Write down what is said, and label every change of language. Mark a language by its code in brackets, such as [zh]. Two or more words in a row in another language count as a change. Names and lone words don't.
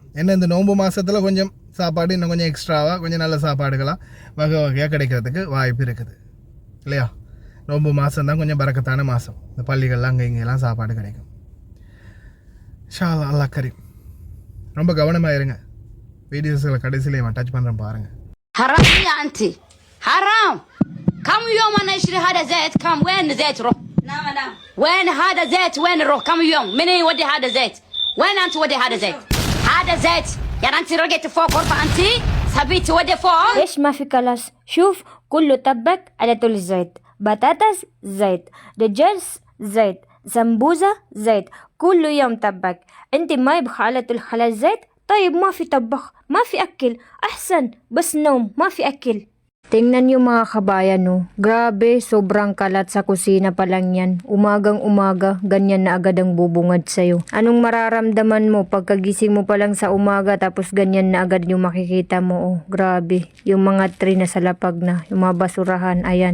[ta] என்ன இந்த நோன்பு மாதத்தில் கொஞ்சம் சாப்பாடு இன்னும் கொஞ்சம் எக்ஸ்ட்ராவாக கொஞ்சம் நல்ல சாப்பாடுகளாக வகையாக கிடைக்கிறதுக்கு வாய்ப்பு இருக்குது இல்லையா. நோன்பு மாதம் தான் கொஞ்சம் பரக்கத்தான மாதம். இந்த பள்ளிகள்லாம் அங்கே இங்கெல்லாம் சாப்பாடு கிடைக்கும். [ar] شاء الله كريم. [ta] ரொம்ப கவனமாக இருங்க. வீடியோஸில் கடைசியிலே டச் பண்ணுறேன் பாருங்கள். [ar] حرام يا انتي حرام. كم يوم انا اشتري هذا زيت، كم وين زيت روح؟ نعم وين هذا زيت، وين روح؟ كم يوم من يودي هذا زيت؟ وين انت ودي هذا زيت؟ هذا زيت يعني انت رقيت فوق غرفه انت سبيت تودي فوق. ايش ما في كلاس؟ شوف كله طبق على طول الزيت، بطاطس زيت، رجلس زيت، سمبوزة زيت، كل يوم طبق. انت ما يبخى على طول خلاص زيت. طيب ما في طبخ، ما في أكل، أحسن بس نوم، ما في أكل. [tl] Tingnan niyo mga kabayan, no. Grabe, sobrang kalat sa kusina pa lang yan. Umagang umaga, ganyan na agad ang bubungad sa'yo. Anong mararamdaman mo pagkagising mo pa lang sa umaga tapos ganyan na agad yung makikita mo? Oh, grabe. Yung mga tray na sa lapag na, yung mga basurahan, ayan.